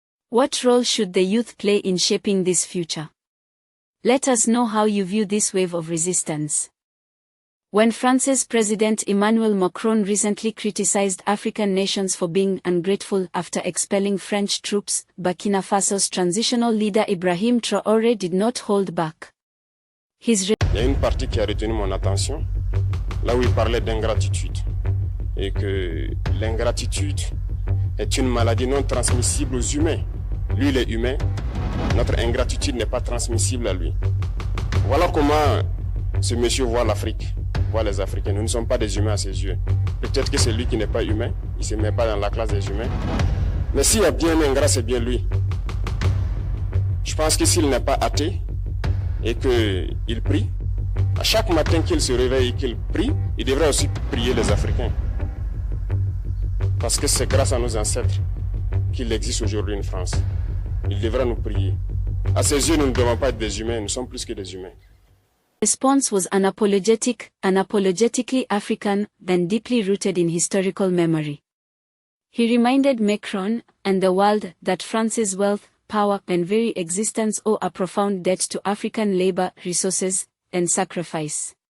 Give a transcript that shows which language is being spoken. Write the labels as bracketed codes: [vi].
[en] What role should the youth play in shaping this future? Let us know how you view this wave of resistance. When France's President Emmanuel Macron recently criticized African nations for being ungrateful after expelling French troops, Burkina Faso's transitional leader Ibrahim Traoré did not hold back. [fr] Il y a une partie qui a retenu mon attention, là où il parlait d'ingratitude, et que l'ingratitude est une maladie non transmissible aux humains. Lui, il est humain, notre ingratitude n'est pas transmissible à lui. Voilà comment ce monsieur voit l'Afrique. Voit les Africains. Nous ne sommes pas des humains à ses yeux. Peut-être que c'est lui qui n'est pas humain, il ne se met pas dans la classe des humains. Mais s'il y a bien un ingrat, c'est bien lui. Je pense que s'il n'est pas athée et qu'il prie, À chaque matin qu'il se réveille et qu'il prie, il devrait aussi prier les Africains. Parce que c'est grâce à nos ancêtres qu'il existe aujourd'hui une France. Il devra nous prier. À ses yeux, nous ne devons pas être des humains, nous sommes plus que des humains. [en] Response was unapologetic, unapologetically African, then deeply rooted in historical memory. He reminded Macron and the world that France's wealth, power, and very existence owe a profound debt to African labor, resources, and sacrifice.